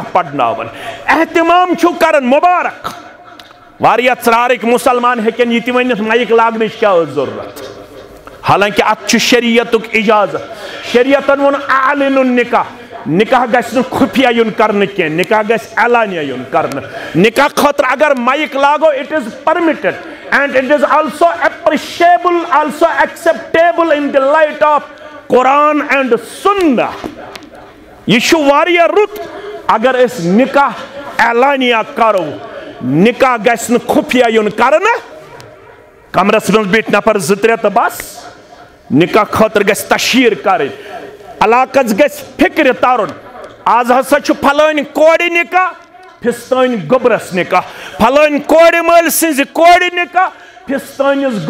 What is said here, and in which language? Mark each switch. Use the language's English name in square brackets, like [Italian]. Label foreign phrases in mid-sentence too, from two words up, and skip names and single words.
[Kashmiri] پرناوان احتمام چھُو کران مبارک واریاہ ژرارٕکۍ مُسلمان ہیٚکن یہِ تہِ ؤنِتھ مایک لاگنٕچ کیٛاہ ٲس ضروٗرت حالانکہ اتھ چھُ شریعتُک اجازت شریعتن ووٚن [Arabic] اعلنُ النکاح [Kashmiri] نکاح گژھِ نہٕ خُفیہ یُن کرنہٕ کینٛہہ نکاح گژھِ اعلانیہ یُن کرنہٕ نکاح خٲطرٕ اگر مایک لاگو [English] it is permitted and it is also appreciable also acceptable in the light of Quran and Sunnah [Kashmiri] یہ چھُ واریاہ رُت اگر أسۍ نکاح اعلانیہ کرو نکاح گژھِ نہٕ خُفیہ یُن کرنہٕ کمرس منٛز بیٖٹھۍ نفر 2-3 تہٕ بس نکاح خٲطرٕ گژھِ تشہیٖر کرٕنۍ علاقس گژھِ فکرِ ترُن آز ہسا چھُ پھلٲنۍ کورِ نکاح فِستٲنۍ گوٚبرس نکاح پھلٲنۍ کورِ مٲلۍ سٕنزِ کورِ نکاح فِستٲنِس